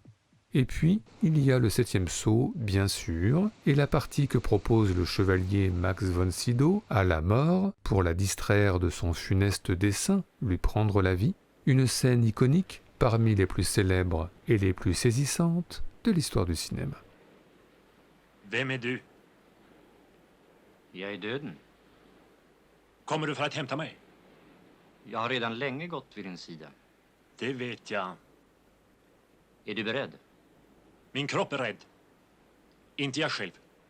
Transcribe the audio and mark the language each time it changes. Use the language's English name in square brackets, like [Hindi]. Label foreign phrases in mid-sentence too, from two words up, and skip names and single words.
[French] Et puis, il y a le 7e saut, bien sûr, et la partie que propose le chevalier Max von Sydow à la mort pour la distraire de son funeste dessein, lui prendre la vie, une scène iconique parmi les plus célèbres et les plus saisissantes de l'histoire du cinéma. [Swedish] Vem är du? Jag är döden. Kommer du för att hämta mig? Jag har redan länge gått vid din sida. Det vet jag. Är du beredd? Min kropp är rädd. Inte jag själv.